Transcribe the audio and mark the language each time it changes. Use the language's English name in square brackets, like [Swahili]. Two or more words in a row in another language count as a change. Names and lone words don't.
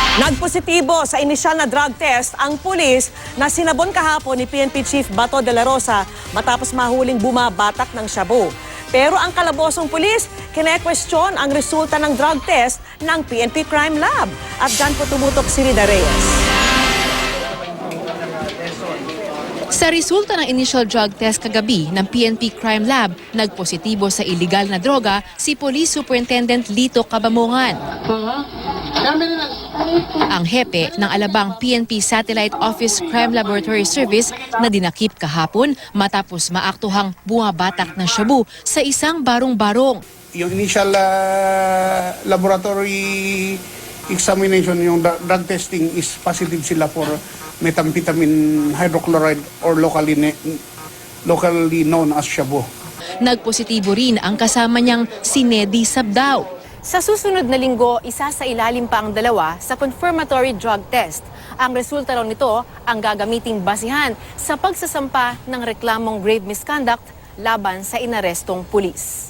[Filipino] Nagpositibo sa inisyal na [English] drug test [Filipino] ang pulis na sinabon kahapon ni PNP Chief Bato de la Rosa matapos mahuling bumabatak ng shabu. Pero ang kalabosong pulis, kine-question ang resulta ng [English] drug test [Filipino] ng PNP Crime Lab. At dyan po tumutok si Rida Reyes. Sa resulta ng [English] initial drug test [Filipino] kagabi ng PNP Crime Lab, nagpositibo sa iligal na droga si Police Superintendent Lito Cabamongan. Ang hepe ng Alabang PNP Satellite Office Crime Laboratory Service na dinakip kahapon matapos maaktuhang bumabatak ng shabu sa isang barong-barong. [English] Yung initial laboratory examination, yung drug testing is positive sila for methamphetamine hydrochloride or locally known as shabu. [Filipino] Nagpositibo rin ang kasama niyang si Nedy Sabdao. Sa susunod na linggo, isa sa ilalim pa ang dalawa sa [English] confirmatory drug test. [Filipino] Ang resulta raw nito ang gagamiting basihan sa pagsasampa ng reklamong [English] grave misconduct [Filipino] laban sa inarestong pulis.